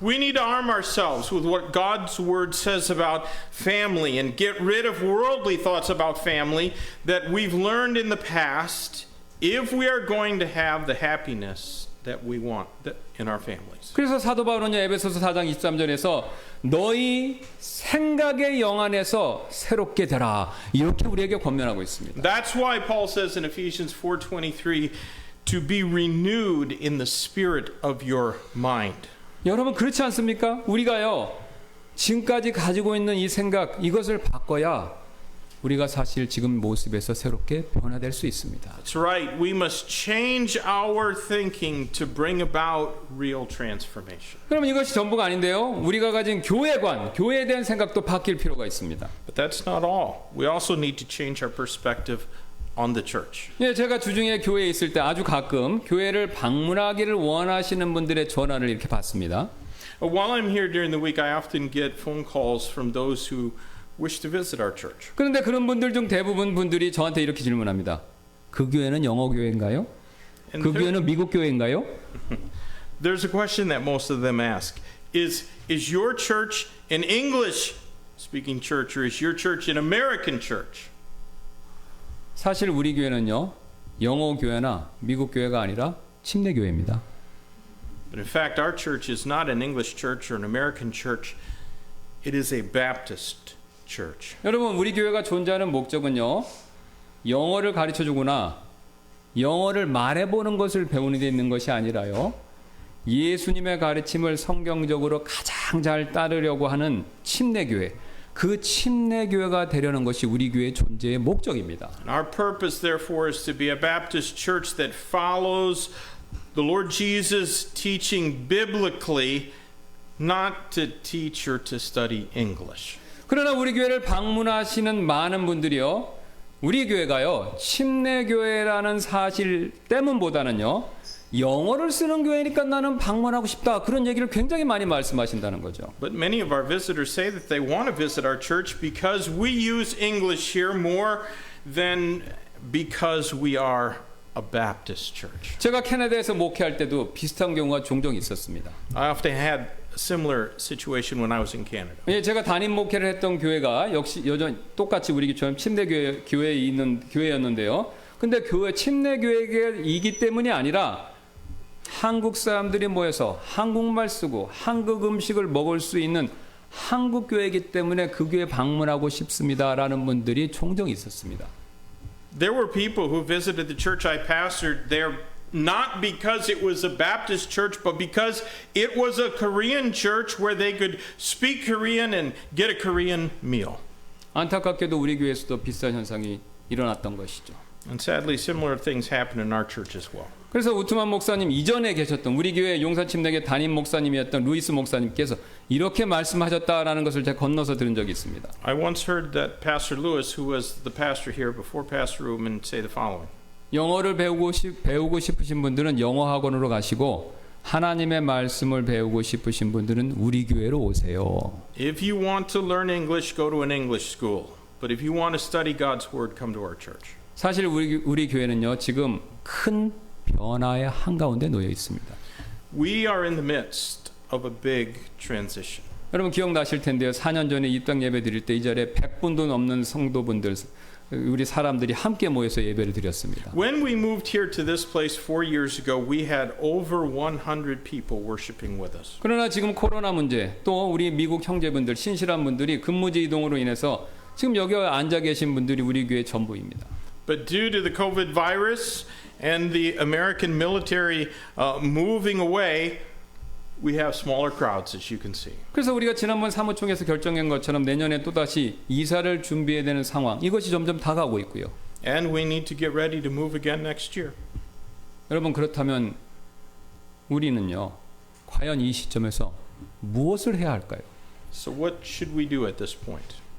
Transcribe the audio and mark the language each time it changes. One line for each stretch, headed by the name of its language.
English: We need to arm ourselves with what God's Word says about family and get rid of worldly thoughts about family that we've learned in the past if we are going to have the happiness that we want in our families.
Korean: 그래서 사도 바울은요, 에베소서 4장 23절에서 너희 생각의 영 안에서 새롭게 되라 이렇게 우리에게 권면하고 있습니다.
English: That's why Paul says in Ephesians 4:23 to be renewed in the spirit of your mind.
Korean: 여러분 그렇지 않습니까? 우리가요 지금까지 가지고 있는 이 생각 이것을 바꿔야 우리가 사실 지금 모습에서 새롭게 변화될 수 있습니다.
English: That's right. We must change our thinking to bring about real transformation.
Korean: 그럼 이것이 전부가 아닌데요. 우리가 가진 교회관, 교회에 대한 생각도 바뀔 필요가 있습니다.
English: But that's not all. We also need to change our perspective on the church.
Korean: 예, 제가 주중에 교회에 있을 때 아주 가끔 교회를 방문하기를 원하시는 분들의 전화를 이렇게 받습니다.
English: While I'm here during the week, I often get phone calls from those who wish to visit our church.
Korean: 그런데 그런 분들 중 대부분 분들이 저한테 이렇게 질문합니다. 그 교회는 영어 교회인가요? 그 교회는 미국 교회인가요?
English: There's a question that most of them ask. Is your church an English speaking church or is your church an American church?
Korean: 사실 우리 교회는요. 영어 교회나 미국 교회가 아니라 침례 교회입니다.
English: But in fact, our church is not an English church or an American church. It is a Baptist church.
Korean: 여러분, 우리 교회가 존재하는 목적은요. 영어를 가르쳐 주거나 영어를 말해 보는 것을 배우는 데 있는 것이 아니라요. 예수님의 가르침을 성경적으로 가장 잘 따르려고 하는 침례 교회. 그 침례 교회가 되려는 것이 우리 교회의 존재의 목적입니다.
English: And our purpose therefore is to be a Baptist church that follows the Lord Jesus teaching biblically, not to teach or to study English.
Korean: 그러나 우리 교회를 방문하시는 많은 분들이요. 우리 교회가요. 침례 교회라는 사실 때문보다는요. 영어를 쓰는 교회니까 나는 방문하고 싶다. 그런 얘기를 굉장히 많이 말씀하신다는 거죠.
English: But many of our visitors say that they want to visit our church because we use English here more than because we are a Baptist church.
Korean: 제가 캐나다에서 목회할 때도 비슷한 경우가 종종 있었습니다.
English: I often had a similar situation when I was in Canada.
Korean: 예, 제가 담임 목회를 했던 교회가 역시 여전히 똑같이 우리 교회처럼 침례 교회에 있는 교회였는데요. 근데 교회 침례 교회이기 때문이 아니라 한국 사람들이 모여서 한국말 쓰고 한국 음식을 먹을 수 있는 한국 교회이기 때문에 그 교회 방문하고 싶습니다라는 분들이 종종 있었습니다.
English: There were people who visited the church I pastored there not because it was a Baptist church, but because it was a Korean church where they could speak Korean and get a Korean meal.
Korean: 안타깝게도 우리 교회에서도 비슷한 현상이 일어났던 것이죠.
English: And sadly, similar things happen in our church as well.
Korean: 그래서 우트만 목사님 이전에 계셨던 우리 교회 용산침례교 담임 목사님이었던 루이스 목사님께서 이렇게 말씀하셨다라는 것을 제가 건너서 들은 적이 있습니다.
English: I once heard that Pastor Lewis, who was the pastor here before Pastor Ruben, say the following.
Korean: 영어를 배우고 싶으신 분들은 영어 학원으로 가시고 하나님의 말씀을 배우고 싶으신 분들은 우리 교회로 오세요.
English: If you want to learn English, go to an English school. But if you want to study God's Word, come to our church.
Korean: 사실 우리 교회는요 지금 큰 변화의 한가운데 놓여 있습니다.
English: We are in the midst of a big transition.
Korean: 여러분 기억나실 텐데요. 4년 전에 입당 예배 드릴 때 이 자리에 100분도 넘는 성도분들 우리 사람들이 함께 모여서 예배를 드렸습니다.
English: When we moved here to this place 4 years ago, we had over 100 people worshiping with us.
Korean: 그러나 지금 코로나 문제 또 우리 미국 형제분들 신실한 분들이 근무지 이동으로 인해서 지금 여기 앉아 계신 분들이 우리 교회 전부입니다.
English: But due to the COVID virus and the American military moving away, we have smaller crowds, as you can see.
Korean: 그래서 우리가 지난번 사무총에서 결정한 것처럼 내년에 또다시 이사를 준비해야 되는 상황 이것이 점점 다가오고 있고요.
English: And we need to get ready to move again next year.
Korean: 여러분 그렇다면 우리는요 과연 이 시점에서 무엇을 해야 할까요?
English: So what should we do at this point?